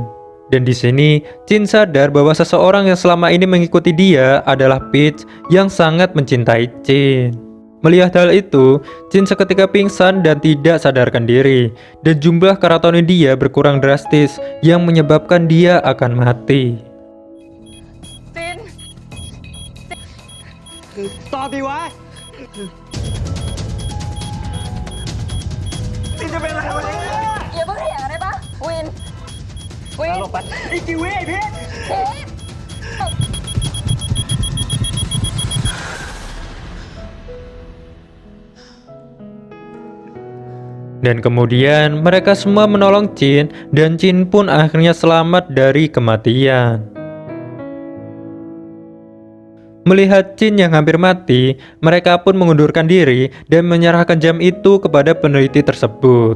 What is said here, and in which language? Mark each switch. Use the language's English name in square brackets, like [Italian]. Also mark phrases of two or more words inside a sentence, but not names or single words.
[Indonesian] Dan di sini Chin sadar bahwa seseorang yang selama ini mengikuti dia adalah Peach yang sangat mencintai Chin. Melihat hal itu, Chin seketika pingsan dan tidak sadarkan diri. Dan jumlah keratonin dia berkurang drastis yang menyebabkan dia akan mati. [Thai] ตอบดีวะนี่จะเป็นอะไรวะเนี่ย อย่าเพิ่งเถียงกันได้ปะวิน หลบไปอีกกี่วิไอ้พี่ พีท [Indonesian] Dan kemudian mereka semua menolong Chin dan Chin pun akhirnya selamat dari kematian. Melihat Chin yang hampir mati, mereka pun mengundurkan diri dan menyerahkan jam itu kepada peneliti tersebut.